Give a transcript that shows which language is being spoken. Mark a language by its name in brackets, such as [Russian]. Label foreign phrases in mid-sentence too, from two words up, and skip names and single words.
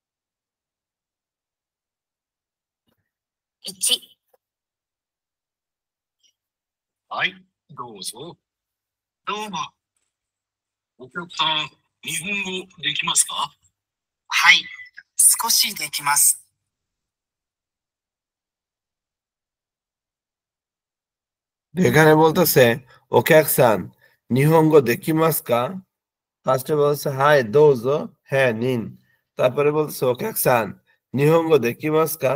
[Japanese] 1、はい、どうぞ。どうも。お客さん、日本語できますか？はい、少しできます。 [Bangla] এখানে বলতেছে [Japanese] お客さん 日本語 できます か? [Bangla] ফার্স্টে বলছে [Japanese] はい どうぞ, [Bangla] হ্যাঁ নিন। তারপরে বলতেছে [Japanese] お客さん 日本語 できます か?